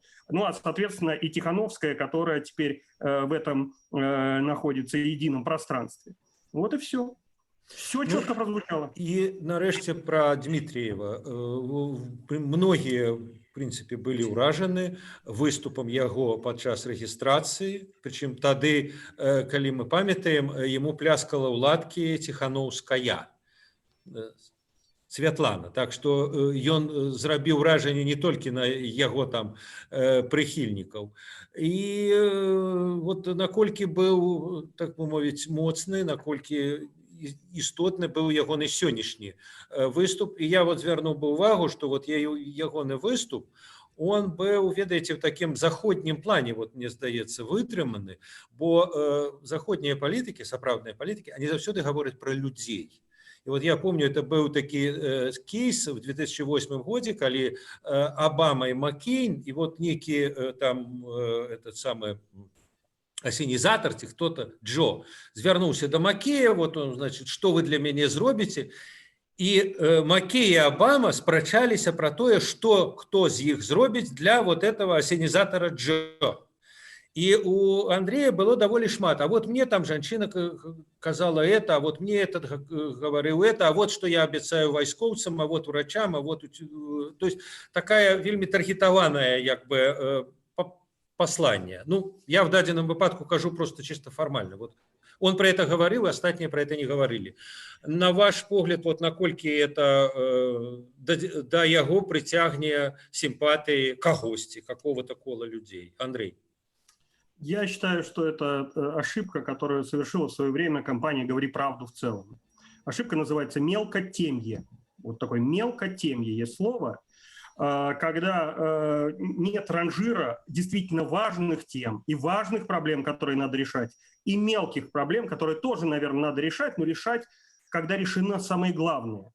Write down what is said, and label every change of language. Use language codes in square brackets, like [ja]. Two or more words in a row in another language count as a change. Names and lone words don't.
[ru] Ну, а, соответственно, и Тихановская, которая теперь в этом находится едином пространстве. Вот и все. Все четко прозвучало. И, нарешті, про Дмитриева. Многие, в принципе, были уражены выступом его подчас регистрации. [be] Причем тады, коли мы памятаем, ему пляскала у ладки Тихановская. Святлана. Так что ён зрабіў уражанне не толькі на яго там прыхільнікаў. І вот наколькі быў, так бы мовіць, моцны, наколькі істотны быў ягоны сённяшні выступ. І я вот звярнуў бы увагу, што вот ягоны выступ, он быў, ведаеце, в такім заходнім плане, вот мне здаецца, вытрыманы, бо заходнія палітыкі, сапраўдныя палітыкі, они заўсёды гавораць пра людзей. [ru] И вот я помню, это был таки кейс в 2008 году, когда Обама и Маккейн, и вот некий там этот самый асенізатар ці хто-то Джо [be] звярнуўся да Макея, [ru] вот он, значит, что вы [be] для мяне зробіце, і Маккей і Обама спрачаліся про тое, [ru] что кто [be] з іх зробіць для [ru] вот этого асенізатара Джо. И у Андрея было довольно шмат. А вот мне там женщина казала это, а вот мне этот говорил это, а вот что я обещаю войсковцам, а вот врачам, а вот... То есть такая вельми таргетованная как бы послание. [be] Ну, я в дадзеным выпадку кажу [ru] просто чисто формально. Вот он про это говорил, а остальные про это не говорили. [be] На ваш погляд, вот наколькі это да яго прыцягне симпатии кагосьці, [ru] какого-то кола людей? Андрей. Я считаю, что это ошибка, которую совершила в свое время компания «Говори правду» в целом. Ошибка называется мелкотемье. Вот такое мелкотемье есть слово, когда нет ранжира действительно важных тем и важных проблем, которые надо решать, и мелких проблем, которые тоже, наверное, надо решать, но решать, когда решено самое главное.